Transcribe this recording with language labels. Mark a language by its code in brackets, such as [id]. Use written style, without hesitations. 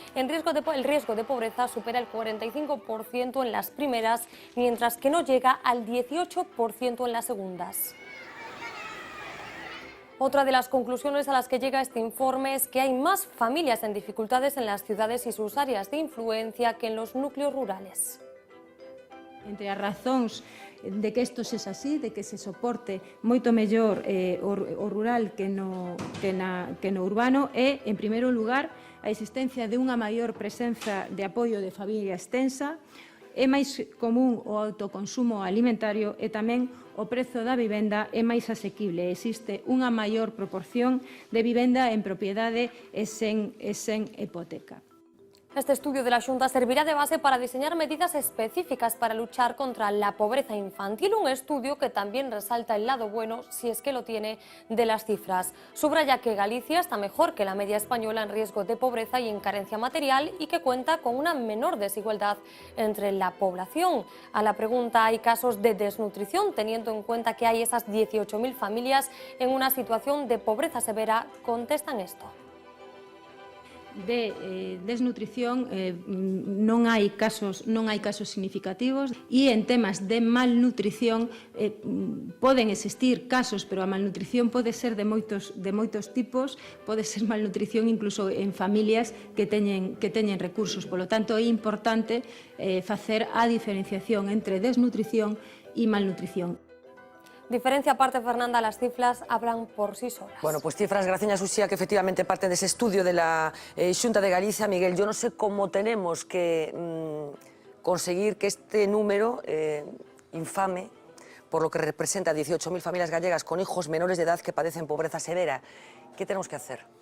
[es] El riesgo de pobreza supera el 45% en las primeras, mientras que no llega al 18% en las segundas. Otra de las conclusiones a las que llega este informe es que hay más familias en dificultades en las ciudades y sus áreas de influencia que en los núcleos rurales. [gl] Entre as razóns de que isto sexa así, de que se soporte moito mellor o rural que no urbano é, en primeiro lugar, a existencia de unha maior presenza de apoio de familia extensa, é máis común o autoconsumo alimentario e tamén o prezo da vivenda é máis asequible. Existe unha maior proporción de vivenda en propiedade e sen hipoteca. [es] Este estudio de la Xunta servirá de base para diseñar medidas específicas para luchar contra la pobreza infantil, un estudio que también resalta el lado bueno, si es que lo tiene, de las cifras. Subraya que Galicia está mejor que la media española en riesgo de pobreza y en carencia material y que cuenta con una menor desigualdad entre la población. A la pregunta ¿hay casos de desnutrición? Teniendo en cuenta que hay esas 18.000 familias en una situación de pobreza severa, contestan esto. [gl] De desnutrición non hai casos significativos e en temas de malnutrición poden existir casos, pero a malnutrición pode ser de moitos tipos, pode ser malnutrición incluso en familias que teñen recursos. Polo tanto, é importante facer a diferenciación entre desnutrición e malnutrición. [es] Diferencia aparte, Fernanda, las cifras hablan por sí solas. Bueno, pues cifras, Graciña Suxía, que efectivamente parten de ese estudio de la Xunta de Galicia. Miguel, yo no sé cómo tenemos que conseguir que este número infame, por lo que representa 18.000 familias gallegas con hijos menores de edad que padecen pobreza severa, ¿qué tenemos que hacer?